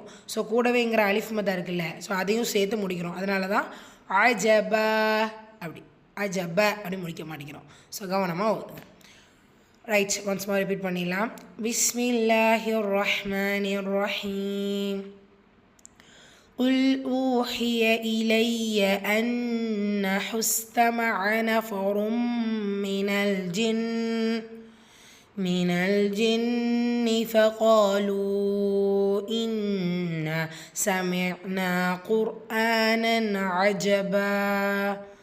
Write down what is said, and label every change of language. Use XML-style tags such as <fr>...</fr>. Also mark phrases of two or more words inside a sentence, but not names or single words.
<ta>ஸோ கூடவேங்கிற</ta> <ar>ألف مدة</ar> <ta>இருக்குல்ல, ஸோ அதையும் சேர்த்து முடிக்கிறோம். அதனால தான் அஜபா அப்படி முடிக்க மாட்டேங்கிறோம். ஸோ கவனமாக ஓதுங்க. ரைட்,</ta> <en>once more repeat</en> <ta>பண்ணிடலாம்.</ta> <ar>بسم الله الرحمن الرحيم. قل أوحي إلي أنه استمع نفر من الجن فقالوا إنا سمعنا قرآنا عجبا.</ar>